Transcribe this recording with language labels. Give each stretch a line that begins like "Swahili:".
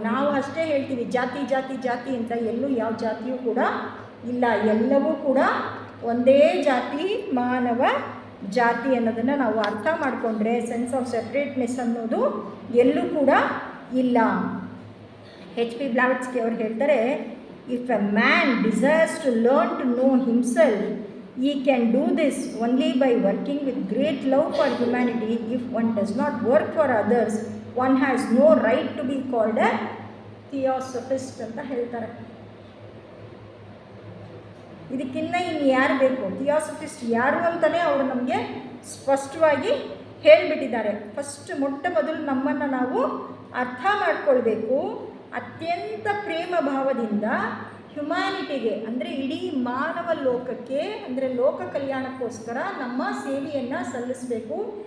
Kannada: ನಾವು ಅಷ್ಟೇ ಹೇಳ್ತೀವಿ ಜಾತಿ ಜಾತಿ ಜಾತಿ ಅಂತ, ಎಲ್ಲೂ ಯಾವ ಜಾತಿಯೂ ಕೂಡ ಇಲ್ಲ, ಎಲ್ಲವೂ ಕೂಡ ಒಂದೇ ಜಾತಿ, ಮಾನವ ಜಾತಿ ಅನ್ನೋದನ್ನು ನಾವು ಅರ್ಥ ಮಾಡಿಕೊಂಡ್ರೆ ಸೆನ್ಸ್ ಆಫ್ ಸೆಪ್ರೇಟ್ನೆಸ್ ಅನ್ನೋದು ಎಲ್ಲೂ ಕೂಡ ಇಲ್ಲ. HP ಬ್ಲಾವಟ್ಸ್ಕಿ ಅವರು ಹೇಳ್ತಾರೆ,
English: If a man desires to learn to know himself, he can do this only by working with great love for humanity. If one does not work for others, one has no right to be called a theosophist
Kannada: ಅಂತ ಹೇಳ್ತಾರೆ. ಇದಕ್ಕಿನ್ನ ಇನ್ನು ಯಾರು ಬೇಕು? ಥಿಯಾಸಫಿಸ್ಟ್ ಯಾರು ಅಂತಲೇ ಅವರು ನಮಗೆ ಸ್ಪಷ್ಟವಾಗಿ ಹೇಳಿಬಿಟ್ಟಿದ್ದಾರೆ. ಮೊಟ್ಟ ಮೊದಲು ನಮ್ಮನ್ನು ನಾವು ಅರ್ಥ ಮಾಡಿಕೊಳ್ಬೇಕು. ಅತ್ಯಂತ ಪ್ರೇಮ ಭಾವದಿಂದ ಹ್ಯುಮ್ಯಾನಿಟಿಗೆ ಅಂದರೆ ಇಡೀ ಮಾನವ ಲೋಕಕ್ಕೆ ಅಂದರೆ ಲೋಕ ಕಲ್ಯಾಣಕ್ಕೋಸ್ಕರ ನಮ್ಮ ಸೇವೆಯನ್ನು ಸಲ್ಲಿಸಬೇಕು.